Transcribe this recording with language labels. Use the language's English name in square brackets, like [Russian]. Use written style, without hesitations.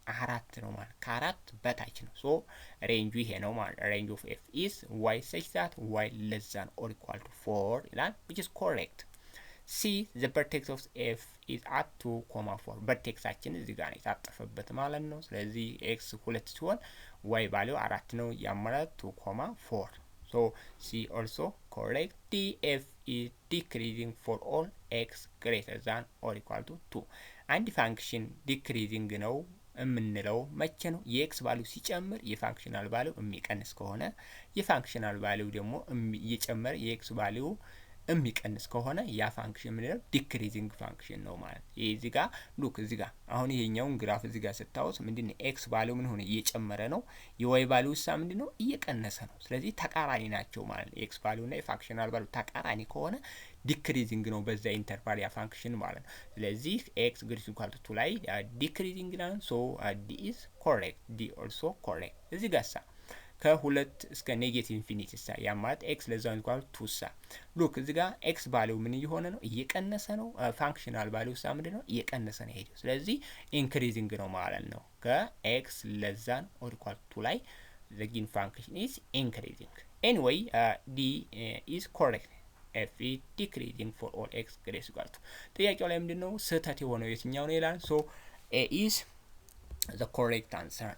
[Amharic] 4 ነው ማለት ከ4 በታች ነው። ሶ ሬንጁ ይሄ ነው ማለት ሬንጅ ኦፍ ኤፍ ኢዝ y [English] such that y less than or equal to 4 [Amharic] ይላል [English] which is correct. C the vertex of f is at 2,4 [Amharic] vertexአችን እዚህ ጋር ነው የታጠፈበት ማለት ነው። ስለዚህ x 2 ሲሆን y ቫልዩ 4 ነው ያማለት 2,4 [English] so C also correct. D f is decreasing for all x greater than or equal to 2 [Amharic] አንድ ፋንክሽን ዲክሪዚንግ ነው የምንለው መቼ ነው? የኤክስ ቫልዩ ሲጨምር የፋንክሽናል ቫልዩ የሚቀንስ ከሆነ የፋንክሽናል ቫልዩ ደግሞ እየጨመረ የኤክስ ቫልዩ የሚቀንስ ከሆነ ያ ፋንክሽን ምንድነው? ዲክሪዚንግ ፋንክሽን ነው ማለት። እዚህ ጋር ሉክ እዚህ ጋር አሁን ይሄኛውን ግራፍ እዚህ ጋር ስታውስ ምንድነው ኤክስ ቫልዩ ምን ሆነ? እየጨመረ ነው። የዋይ ቫልዩ ሳ ምንድነው? እየቀነሰ ነው። ስለዚህ ተቃራኒ ናቸው ማለት ነው። ኤክስ ቫልዩ እና የፋንክሽናል ቫልዩ ተቃራኒ ከሆነ ዲክሪዚንግ ነው በዛ ኢንተርቫል ያ ፋንክሽን ማለት ነው። ስለዚህ ኤክስ ግሬተር ዛን ኢኳል ቱ 2 ላይ ዲክሪዚንግ ነው። ሶ ዲ ኢዝ ኮሬክት። ዲ ኦልሶ ኮሬክት። እዚህ ጋር ሳ ከሁለት እስከ ኔጌቲቭ ኢንፊኒቲ ሳ ያ ማለት ኤክስ ለዛው ኢኳል ቱ ሳ ሉክ እዚህ ጋር ኤክስ ቫልዩ ምን እየሆነ ነው? እየቀነሰ ነው። ፋንክሽናል ቫልዩ ሳ ምንድን ነው? እየቀነሰ ነው ሄደው። ስለዚህ ኢንክሪዚንግ ነው ማለት ነው። ከኤክስ ለዛን ኦር ኢኳል ቱ ላይ [English] the given function is increasing. Anyway, D is correct. f is decreasing for all x greater than equal to [Amharic] ጥያቄው ላይ ምንድን ነው ስህተት የሆነው የትኛው ነው ይላል። [English] so A is the correct answer.